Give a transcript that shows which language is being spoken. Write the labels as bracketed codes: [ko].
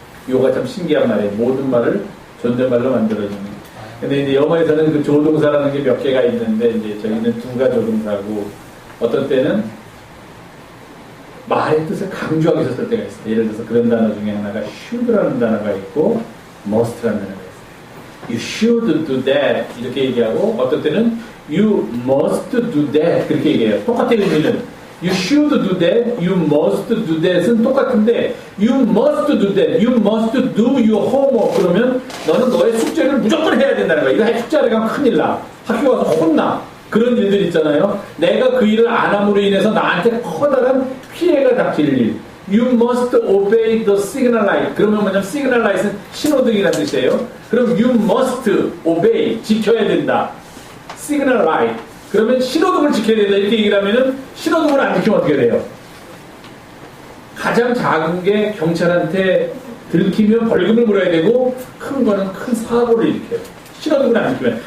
[ko] 요가 참 신기한 말이에요. 모든 말을 존댓말로 만들어주는. 근데 이제 영어에서는 그 조동사라는 게 몇 개가 있는데 이제 저희는 두가 조동사고 어떤 때는 말의 뜻을 강조하기 위해서 쓸 때가 있어요. 예를 들어서 그런 단어 중에 하나가 should라는 단어가 있고 must라는 단어가 있어요. [en] You should do that [ko] 이렇게 얘기하고 어떤 때는 [en] you must do that [ko] 그렇게 얘기해요. 똑같은 의미는 [en] you should do that, you must do that [ko] 은 똑같은데 [en] you must do that, you must do your homework [ko] 그러면 너는 너의 숙제를 무조건 해야 된다는 거야. 이거 숙제 안 하면 큰일 나. 학교 가서 혼나. 그런 일들 있잖아요. 내가 그 일을 안 함으로 인해서 나한테 커다란 피해가 닥칠 일. [en] You must obey the signal light. [ko] 그러면 뭐냐면 signal light은 신호등이라는 뜻이에요. 그럼 [en] you must obey. [ko] 지켜야 된다. 시그널 라이트. 그러면 신호등을 지켜야 된다. 이렇게 얘기를 하면은 신호등을 안 지키면 어떻게 돼요? 가장 작은 게 경찰한테 들키면 벌금을 물어야 되고 큰 거는 큰 사고를 일으켜요. 신호등을 안 지키면.